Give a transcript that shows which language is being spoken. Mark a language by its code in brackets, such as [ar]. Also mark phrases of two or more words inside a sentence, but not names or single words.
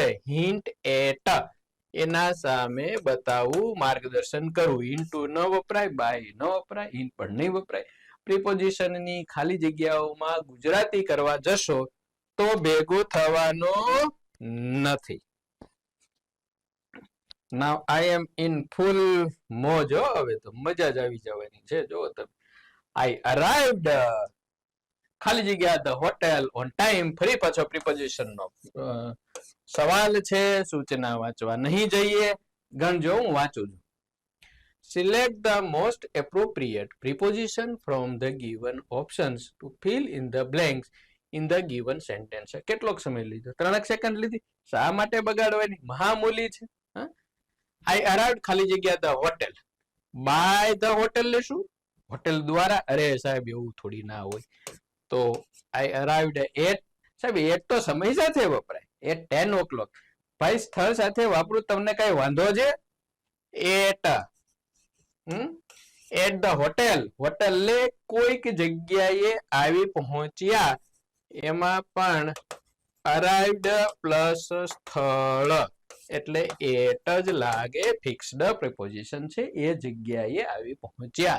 [en] hint at, [gu] એના સામે બતાવવું, માર્ગદર્શન કરવું. ઇન્ટુ ન વપરાય, બાય ન વપરાય, ઇન પણ નહીં વપરાય. પ્રિપોઝિશનની ખાલી જગ્યાઓમાં ગુજરાતી કરવા જશો તો ભેગું થવાનું નથી. [en] Now I am in full મોજ. [gu] હવે તો મજા જ આવી જવાની છે. જો તમે, [en] I arrived, [gu] ખાલી જગ્યા [en] the hotel on time, [gu] ફરી પાછો પ્રિપોઝિશન નો સવાલ છે. સૂચના વાંચવા નહીં જઈએ. ગણજો, હું વાંચું છું. [en] Select the most appropriate preposition from the given options to fill in the blanks in the given sentence. [gu] કેટલોક સમય લીધો? 3 સેકન્ડ લીધી. શા માટે બગાડવાની? મહામૂલી છે. [en] I arrived [gu] ખાલી જગ્યા [en] the hotel, by the hotel [gu] લેશું, હોટેલ દ્વારા. અરે સાહેબ એવું થોડી ના હોય. તો [en] I arrived at, [gu] સાહેબ એટ તો સમય સાથે વપરાય, [en] at 10 o'clock. [gu] ભાઈ સ્થળ સાથે વાપરું તમને કઈ વાંધો છે? [en] at the hotel, [gu] હોટેલ કોઈક જગ્યાએ આવી પહોંચ્યા, એમાં પણ [en] arrived plus [gu] સ્થળ એટલે એટ જ લાગે, [en] fixed preposition [gu] છે, એ જગ્યાએ આવી પહોંચ્યા.